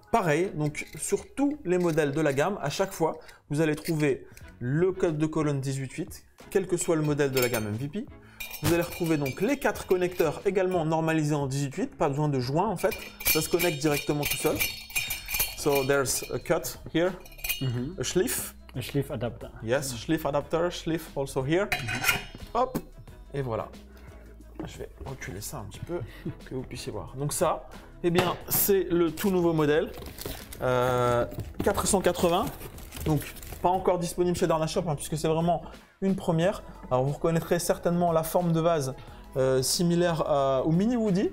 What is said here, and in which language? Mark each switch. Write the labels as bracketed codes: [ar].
[fr] Pareil, donc sur tous les modèles de la gamme, à chaque fois, vous allez trouver le cut de colonne 18/8, quel que soit le modèle de la gamme MVP. vous allez retrouver donc les 4 connecteurs également normalisés en 18.8, pas besoin de joint en fait, ça se connecte directement tout seul. [en] So there's a cut here, a sleeve. A sleeve adapter. Yes, sleeve adapter, sleeve also here. [fr] Hop, et voilà. Je vais reculer ça un petit peu, que vous puissiez voir. Donc ça, eh bien, c'est le tout nouveau modèle 480. Donc, pas encore disponible chez Darnashop, puisque c'est vraiment une première. Alors, vous reconnaîtrez certainement la forme de vase similaire au Mini Woody.